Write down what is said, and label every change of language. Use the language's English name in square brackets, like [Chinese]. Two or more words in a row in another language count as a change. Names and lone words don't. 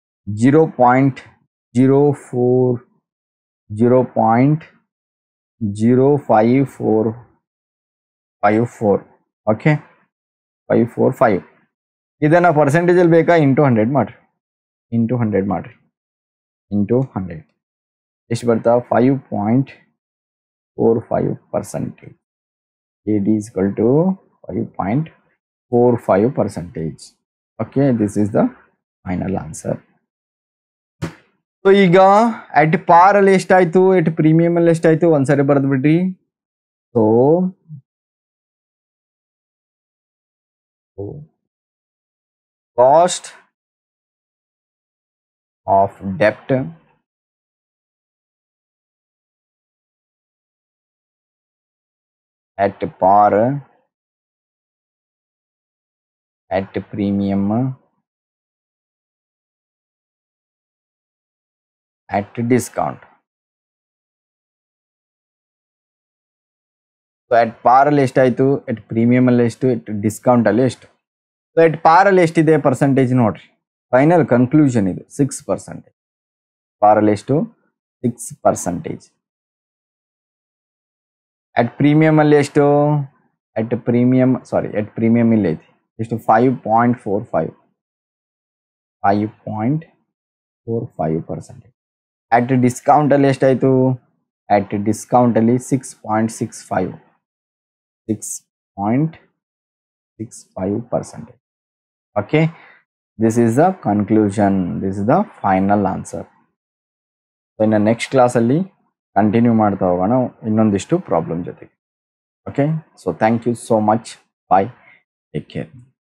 [Kannada] 0.0 0.05454. ಓಕೆ 545. ಇದನ್ನು ಪರ್ಸೆಂಟೇಜಲ್ಲಿ ಬೇಕಾ ಇಂಟು 100 ಮಾಡಿರಿ, ಇಂಟು 100 ಮಾಡಿರಿ, ಇಂಟು 100 ಎಷ್ಟು ಬರ್ತಾ 5.45%. [English] AD is equal to 5.45%. Okay, this is the final answer. [Kannada] ಸೊ ಈಗ [English] at par [Kannada] ಅಲ್ಲಿ ಎಷ್ಟಾಯ್ತು, [English] at premium [Kannada] ಅಲ್ಲಿ ಎಷ್ಟಾಯ್ತು ಒಂದ್ಸರಿ ಬರೆದು ಬಿಡ್ರಿ. [English] So cost of debt at par, at premium, at discount. So at par [Kannada] ಅಲ್ಲಿ ಎಷ್ಟಾಯ್ತು, [English] at premium [Kannada] ಅಲ್ಲಿ ಎಷ್ಟು, [English] at discount [Kannada] ಅಲ್ಲಿ ಎಷ್ಟು. ಸೊ [English] at par [Kannada] ಅಲ್ಲಿ ಎಷ್ಟಿದೆ ಪರ್ಸೆಂಟೇಜ್ ನೋಡ್ರಿ, [English] final conclusion [Kannada] ಇದು 6%. par ಅಲ್ಲಿ ಎಷ್ಟು 6%. [English] at premium [Kannada] ಅಲ್ಲಿ ಎಷ್ಟು, [English] at premium [Kannada] ಇಲ್ಲಿ ಐತಿ ಎಷ್ಟು 5.45%. [English] at discount [Kannada] ಅಲ್ಲಿ ಎಷ್ಟಾಯ್ತು, [English] at discount [Kannada] ಅಲ್ಲಿ 6.65%. [English] Okay, this is the conclusion, this is the final answer. So in the next class [Kannada] ಅಲ್ಲಿ ಕಂಟಿನ್ಯೂ ಮಾಡ್ತಾ ಹೋಗೋಣ ಇನ್ನೊಂದಿಷ್ಟು ಪ್ರಾಬ್ಲಮ್ ಜೊತೆಗೆ. [English] Okay, so thank you so much, bye, take care.